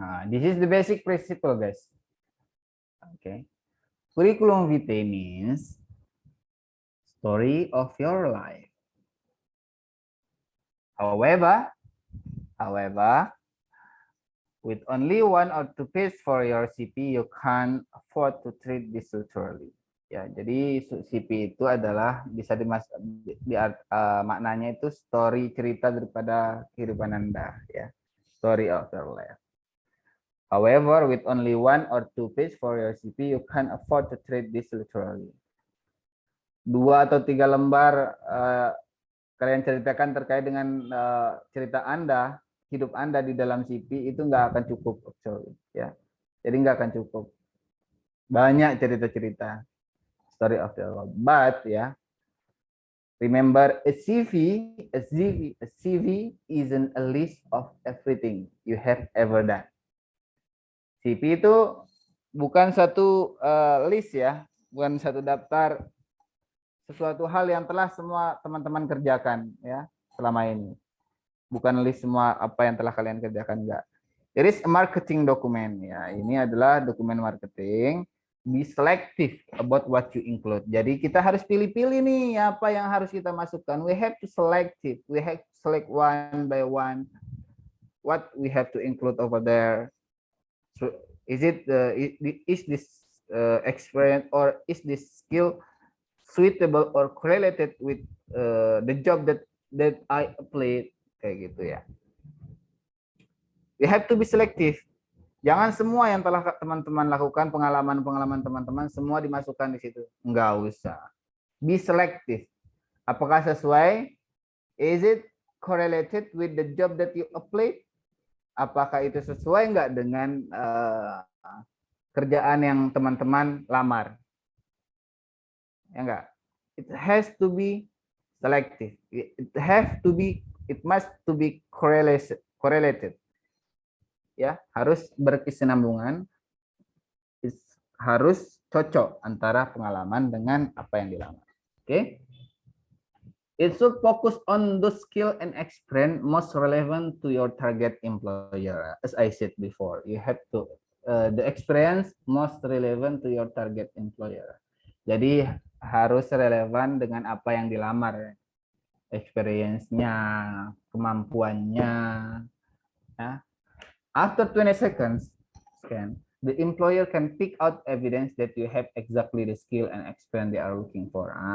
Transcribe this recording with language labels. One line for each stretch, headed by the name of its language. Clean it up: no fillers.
English: This is the basic principle, guys. Okay, curriculum vitae means story of your life. However, with only 1 or 2 pages for your CV, you can't afford to treat this literally.
Indonesian: Ya, jadi CV itu adalah bisa maknanya itu story, cerita daripada kehidupan Anda, ya.
English: Story of your life. However, with only 1 or 2 pages for your CV, you can't afford to treat this literally.
Indonesian: 2 atau 3 lembar kalian ceritakan terkait dengan cerita Anda, hidup Anda di dalam CV itu nggak akan cukup, actually, ya. Jadi nggak akan cukup. Banyak cerita-cerita
English: story of your life. But ya, Remember, a CV isn't a list of everything you have ever done.
Indonesian: CV itu bukan satu list ya, bukan satu daftar sesuatu hal yang telah semua teman-teman kerjakan ya selama ini. Bukan list semua apa yang telah kalian kerjakan, enggak.
English: It is a marketing document
Indonesian: ya. Ini adalah dokumen marketing.
English: Be selective about what you include.
Indonesian: Jadi kita harus pilih-pilih nih apa yang harus kita masukkan.
English: We have to selective. We have to select one by one what we have to include over there. So is this experience or is this skill suitable or correlated with the job that I applied,
Indonesian: kayak gitu ya.
English: We have to be selective.
Indonesian: Jangan semua yang telah teman-teman lakukan, pengalaman-pengalaman teman-teman semua dimasukkan di situ. Enggak usah.
English: Be selective.
Indonesian: Apakah sesuai?
English: Is it correlated with the job that you applied?
Indonesian: Apakah itu sesuai enggak dengan kerjaan yang teman-teman lamar? Ya enggak?
English: It has to be selective. It must to be correlated.
Indonesian: Ya, harus berkesinambungan, harus cocok antara pengalaman dengan apa yang dilamar. Oke.
English: It should focus on the skill and experience most relevant to your target employer. As I said before, you have to the experience most relevant to your target employer.
Indonesian: Jadi harus relevan dengan apa yang dilamar, experience-nya, kemampuannya. Ya.
English: After 20 seconds, the employer can pick out evidence that you have exactly the skill and experience they are looking for.